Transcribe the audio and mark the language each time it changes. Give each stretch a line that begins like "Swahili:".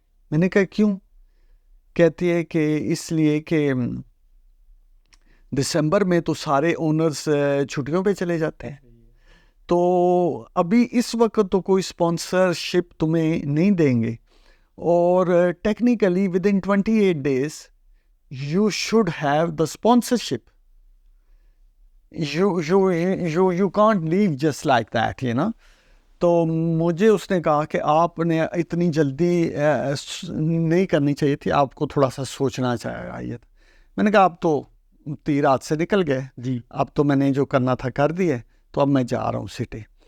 Urdu: میں نے کہا کیوں؟ کہتی ہے کہ اس لیے کہ دسمبر میں تو سارے اونرز چھٹیوں پہ چلے جاتے ہیں, تو ابھی اس وقت تو کوئی اسپانسرشپ تمہیں نہیں دیں گے, اور technically within 28 days you should have the sponsorship.
English: You can't leave just like that, you know.
Urdu: تو مجھے اس نے کہا کہ آپ نے اتنی جلدی نہیں کرنی چاہیے تھی, آپ کو تھوڑا سا سوچنا چاہیے. میں نے کہا آپ تو تیر ہاتھ سے نکل گئے. جی. اب تو میں نے جو کرنا تھا کر دیے, تو اب میں جا رہا ہوں سٹی.